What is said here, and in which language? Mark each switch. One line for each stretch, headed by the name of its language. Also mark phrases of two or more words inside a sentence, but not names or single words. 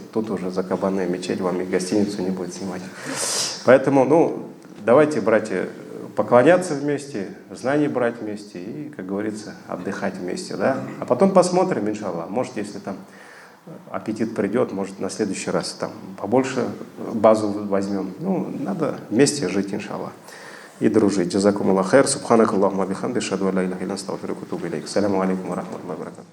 Russian: Тут уже Закабанная мечеть вам и гостиницу не будет снимать. Поэтому, ну, давайте, братья, поклоняться вместе, знаний брать вместе и, как говорится, отдыхать вместе, да? А потом посмотрим, иншаллах. Может, если там аппетит придет, может, на следующий раз там побольше базу возьмем. Ну, надо вместе жить, иншаллах, и дружить.
Arabic: جزاكم الله خير. سبحانك اللهم وبحمدك أشهد أن لا إله إلا أنت أستغفرك وأتوب إليك. السلام عليكم ورحمة الله وبركاته.